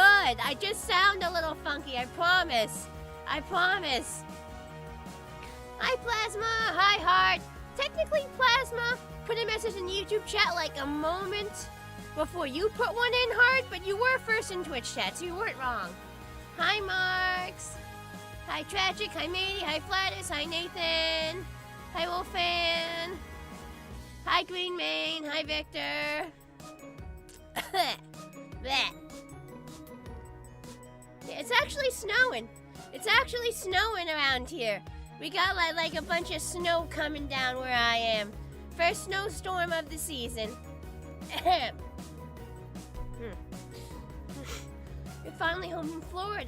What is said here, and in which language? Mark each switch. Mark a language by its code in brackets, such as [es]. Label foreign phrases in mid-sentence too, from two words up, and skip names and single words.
[en] I just sound a little funky, I promise. I promise. Hi, Plasma. Hi, Heart. Technically, Plasma put a message in the YouTube chat like a moment before you put one in, Heart, but you were first in Twitch chat, so you weren't wrong. Hi, Marks. Hi, Tragic. Hi, Matey. Hi, Flatus. Hi, Nathan. Hi, Wolfan. Hi, Green Mane. Hi, Victor. Bleh. It's actually snowing. It's actually snowing around here. We got like a bunch of snow coming down where I am. First snowstorm of the season. You're finally home from Florida.